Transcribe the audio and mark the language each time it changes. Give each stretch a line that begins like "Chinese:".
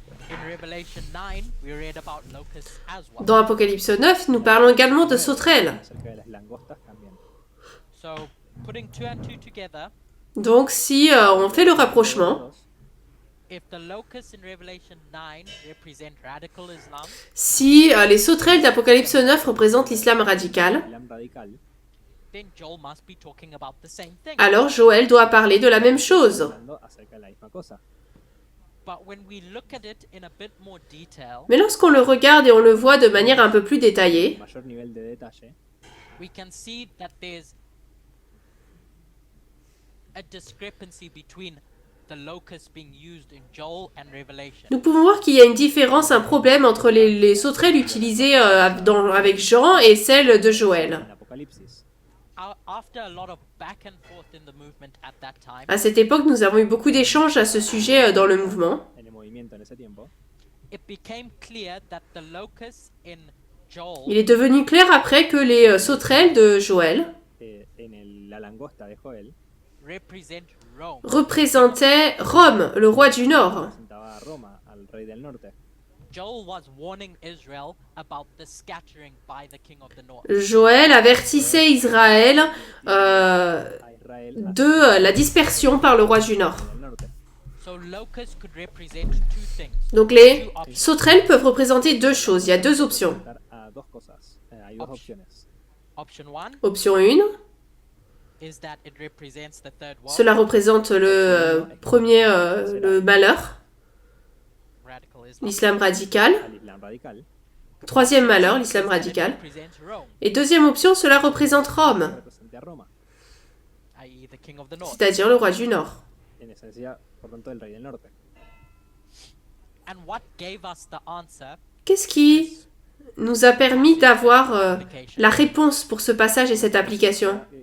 English: In Revelation 9, we read about locusts as well.
French: Dans Apocalypse 9, nous parlons également de sauterelles.
Spanish: Acerca de las langostas también.
English: So, putting two and two together,
French: Donc si on fait le rapprochement,
English: if the locusts in Revelation 9 represent radical Islam,
French: si les sauterelles d'Apocalypse 9 représentent l'islam radical,
Spanish: Islam radical,
English: then Joel must be talking about the same thing.
French: alors Joël doit parler de la même chose.
Spanish: hablando acerca de la misma cosa.
English: But when we look at it in a bit more detail,
French: Mais lorsqu'on le regarde et on le voit de manière un peu plus détaillée,
Spanish: Mayor nivel de detalle,
English: we can see that there's a discrepancy between the locusts being used in Joel and Revelation.
French: nous pouvons voir qu'il y a une différence, un problème entre les sauterelles utilisées avec Jean et celles de Joël.
Spanish: en Apocalipsis.
English: After a lot of back and forth in the movement at that time,
French: À cette époque, nous avons eu beaucoup d'échanges à ce sujet dans le mouvement.
Spanish: En el movimiento en ese tiempo,
English: it became clear that the locusts in Joel
French: Il est devenu clair après que les sauterelles de Joël
Spanish: la langosta de Joel
English: represent Rome.
French: représentaient Rome, le roi du Nord.
Spanish: presentaba a Roma, al rey del norte.
English: Joel was warning Israel about the scattering by the king of the north.
French: Joël avertissait Israël
Spanish: A Israel
French: de la dispersion par le roi du Nord.
Spanish: del norte.
English: So locusts could represent two things.
French: Donc les sauterelles peuvent représenter deux choses. Il y a deux options.
Spanish: Dar a dos cosas. Hay dos opciones.
English: Option one
French: Option 1,
English: is that it represents the third world,
French: cela représente le le malheur,
English: radical Islam.
French: l'islam radical.
Spanish: Al Islam radical
French: Troisième malheur, l'islam
English: It
French: radical.
English: represents Rome,
French: Et deuxième option, cela représente Rome,
Spanish: representa a Roma.
English: i.e. the king of the north.
French: c'est-à-dire le roi du Nord.
Spanish: En esencia, por tanto, el rey del norte.
English: And what gave us the answer
French: Qu'est-ce qui nous a permis d'avoir la réponse pour ce passage et cette application?